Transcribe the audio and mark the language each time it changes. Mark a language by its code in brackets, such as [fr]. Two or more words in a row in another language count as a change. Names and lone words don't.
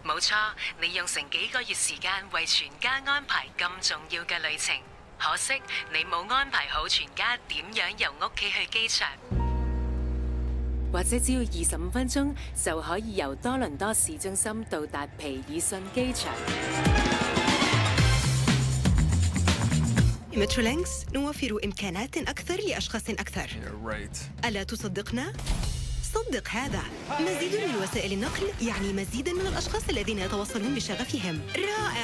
[yue] 冇錯，你用成幾個月時間為全家安排咁重要嘅旅程，可惜你冇安排好全家點樣由屋企去機場。或者只要25分鐘就可以由多倫多市中心到達皮爾遜機場。 [ar] Metrolinx نوفر إمكانات أكثر لأشخاص أكثر. ألا تصدقنا؟ صدق هذا. مزيد من وسائل النقل يعني مزيدا من الأشخاص الذين يتواصلون بشغفهم. رائع!